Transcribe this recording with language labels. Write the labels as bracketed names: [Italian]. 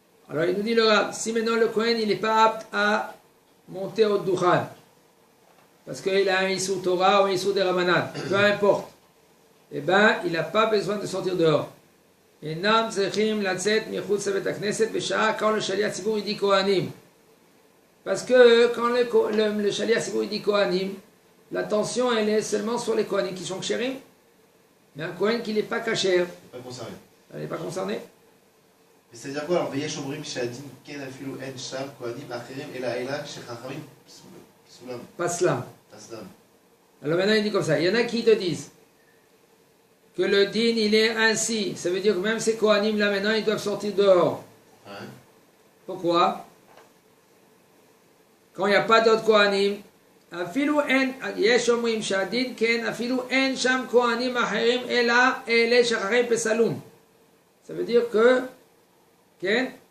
[French] Alors, il nous dit le Rav, si maintenant le Kohen, il n'est pas apte à monter au Dukhan, parce qu'il a un Issur Torah ou un Issur des Ramanan, peu importe, eh bien, il n'a pas besoin de sortir dehors. [Hebrew] אינם צריכים לצאת מחוץ לבית הכנסת בשעה [French] quand le shaliach ציבור il dit Kohanim. Parce que quand le shaliach ציבור il dit Kohanim, l'attention elle est seulement sur les Kohanim qui sont kshérim. Mais un Kohen qui n'est pas kasher, Pas concerné. elle n'est pas concernée. Mais c'est-à-dire quoi? Alors, [Hebrew] ויש אומרים שהדין כן אפילו אין שם כהנים אחרים אלא שחכמים פסולם. Pas slam. פסלם. [French] Alors maintenant il dit comme ça. Il y en a qui te disent que le din il est ainsi. Ça veut dire que même ces Kohanim là maintenant ils doivent sortir dehors. Ouais. Pourquoi? Quand il n'y a pas d'autres Kohanim, [Hebrew] אפילו אין, יש אומרים שהדין כן, אפילו אין שם כהנים אחרים אלא אלה שחכמים פסלום. [French] Ça veut dire que, כן?